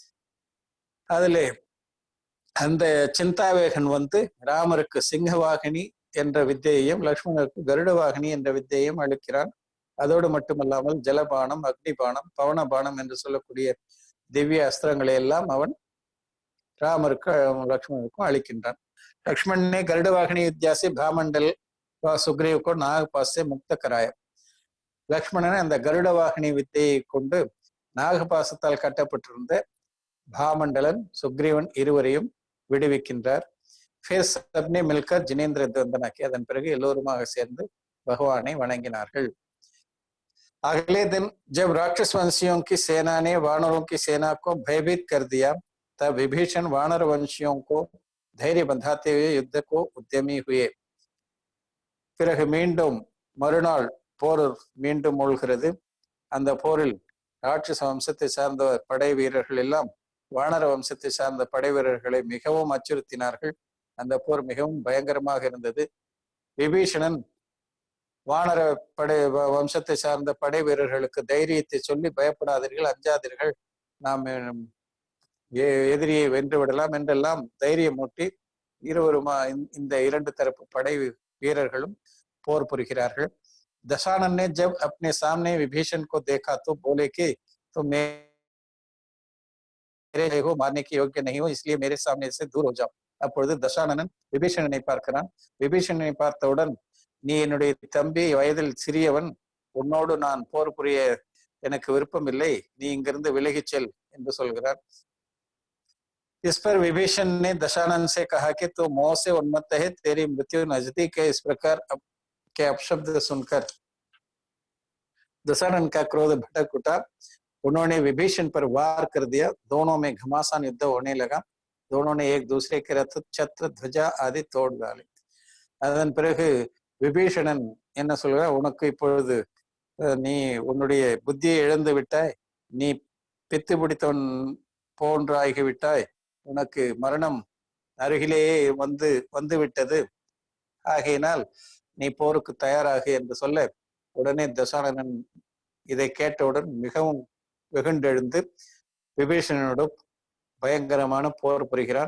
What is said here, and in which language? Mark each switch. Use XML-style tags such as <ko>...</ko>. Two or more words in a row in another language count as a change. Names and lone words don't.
<ta>அதிலே அந்த சிந்தாவேகன் வந்து ராமருக்கு சிங்கவாகினி என்ற வித்தையையும் லக்ஷ்மணருக்கு கருடவாகினி என்ற வித்தையையும் அளிக்கிறான். அதோடு மட்டுமல்லாமல் ஜலபானம், அக்னிபானம், பவனபானம் என்று சொல்லக்கூடிய திவ்ய அஸ்திரங்களை எல்லாம் அவன் ராமருக்கும் लक्ष्मण अलिकिன்றான்.</ta> <hi>लक्ष्मण ने गरुड़वाहिनी विद्या से भामंडल व सुग्रीव को नागपास से मुक्त कराया.</hi> <ta>லக்ஷ்மணன் அந்த கருடவாகினி வித்தையை கொண்டு நாகபாசத்தால் கட்டப்பட்டிருந்த பாமண்டலன், சுக்ரீவன் இருவரையும் விடுவிக்கின்றார்.</ta> <hi>फिर सबने मिलकर जिनेन्द्र वंदना की.</hi> <ta>அதன் பிறகு எல்லோருமாக சேர்ந்து பகவானை வணங்கினார்கள்.</ta> <hi>अगले दिन जब राक्षस वंशियों की सेना ने वानरों की सेना को भयभीत कर दिया, तब विभीषण वानर वंशियों को धैर्य बंधाते हुए युद्ध को उद्यमी हुए.</hi> <ta>பிறகு மீண்டும் மறுநாள் போர் மீண்டும் மூழ்கிறது. அந்த போரில் ராட்சச வம்சத்தை சார்ந்த படை வீரர்கள் எல்லாம் வானர வம்சத்தை சார்ந்த படை வீரர்களை மிகவும் அச்சுறுத்தினார்கள். அந்த போர் மிகவும் பயங்கரமாக இருந்தது. விபீஷணன் வானர படை வம்சத்தை சார்ந்த படை வீரர்களுக்கு தைரியத்தை சொல்லி, பயப்படாதீர்கள், அஞ்சாதீர்கள், நாம் எதிரியை வென்று விடலாம் என்றெல்லாம் தைரியம் மூட்டி இருவருமா இந்த 2 தரப்பு படை வீரர்களும் போர் புரிகிறார்கள்.</ta> <hi>दशानन ने जब अपने सामने विभीषण को देखा तो बोले कि तुम मेरे हो मारने की योग्य नहीं हो, इसलिए मेरे सामने से दूर हो जाओ.</hi> <ta>அப்பொழுது தசானனன் விபீஷணனை பார்க்கிறான். விபீஷணனை பார்த்தவுடன், நீ என்னுடைய தம்பி, வயதில் சிறியவன், உன்னோடு நான் போர் புரிய எனக்கு விருப்பம் இல்லை, நீ இங்கிருந்து விலகிச் செல் என்று சொல்கிறார்.</ta> <hi>इस पर विभीषण ने दशानन से कहा कि तू मोह से उन्मत्त है, तेरी मृत्यु नजदीक है. इस प्रकार के अपशब्द सुनकर दशानन का क्रोध भड़क उठा. उन्होंने विभीषण पर वार कर दिया. दोनों में घमासान युद्ध होने लगा. दोनों ने एक दूसरे के रथ, छत्र, ध्वजा आदि तोड़ डाले.</hi> <ta>அதன் பிறகு விபீஷணன் என்ன சொல்ற, உனக்கு இப்பொழுது நீ உன்னுடைய புத்தியை இழந்து விட்டாய், நீ பித்து பிடித்தவன் போன்றாகிவிட்டாய், உனக்கு மரணம் அருகிலேயே வந்து விட்டது, ஆகையினால் நீ போருக்கு தயாராக என்று சொல்ல, உடனே தசானனன் இதை கேட்டவுடன் மிகவும் வெகுண்டெழுந்து விபீஷணனோடு பயங்கரமான போர் புரிகிறான்.</ta>